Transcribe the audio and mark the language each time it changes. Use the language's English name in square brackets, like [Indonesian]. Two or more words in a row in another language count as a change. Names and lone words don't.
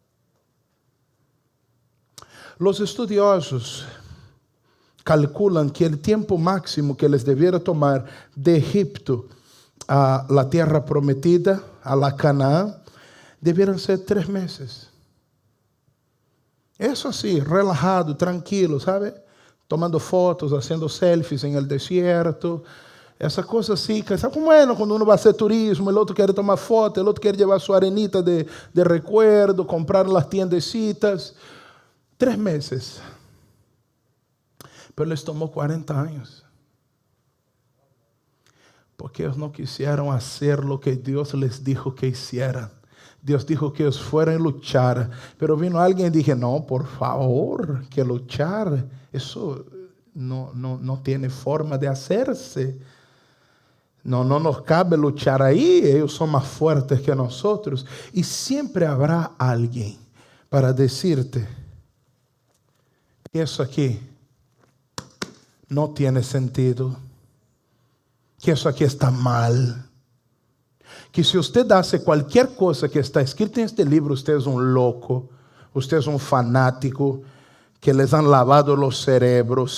[Spanish] Los estudiosos calculan que el tiempo máximo que les debiera tomar de Egipto a la tierra prometida, a la Canaán, debieron ser 3 meses. Eso así, relajado, tranquilo, ¿sabe? Tomando fotos, haciendo selfies en el desierto. [Portuguese] Essa coisa assim, sabe como é quando uno vai fazer turismo, o outro quer tomar foto, o outro quer levar sua [Spanish] arenita de recuerdo, comprar las tiendecitas. 3 meses. Pero les [Portuguese] tomou 40 anos. Porque eles não quiseram fazer o que Deus [Spanish] les dijo que hicieran. Deus dijo que eles fueran a luchar. Pero vino [Portuguese] alguém e dije, não, por favor, [Spanish] que luchar, [Portuguese] isso não tem forma [Spanish] de hacerse. No nos cabe luchar ahí, ellos son más fuertes que nosotros. Y siempre habrá alguien para decirte que eso aquí no tiene sentido, que eso aquí está mal, que si usted hace cualquier cosa que está escrita en este libro, usted es un loco, usted es un fanático, que les han lavado los cerebros.